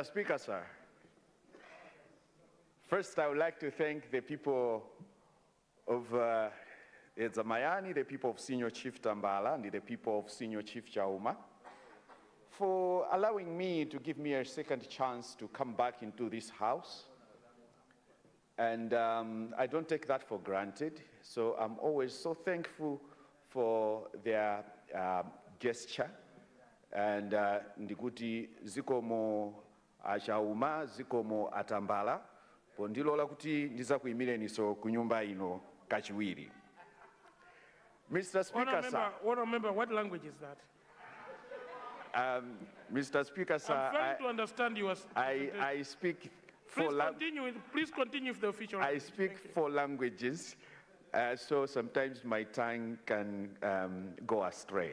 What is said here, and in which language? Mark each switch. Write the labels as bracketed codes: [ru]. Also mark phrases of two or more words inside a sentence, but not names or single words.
[en] Speaker, sir, first I would like to thank the people of Zamayani, the people of Senior Chief Tambala, and the people of Senior Chief Chauma, for allowing me to give me a second chance to come back into this house. And I don't take that for granted, so I'm always so thankful for their gesture. [ny] And ndikuti zikomo achauma, zikomo atambala, pondilola kuti ndiza kuimileniso kunyumba ino kachiwiri. [en] Mr. Speaker, sir. Remember, what language is that? Mr. Speaker, sir. I'm trying to understand you. I speak four languages. Please continue with the official language. I speak 4 languages, so sometimes my tongue can go astray.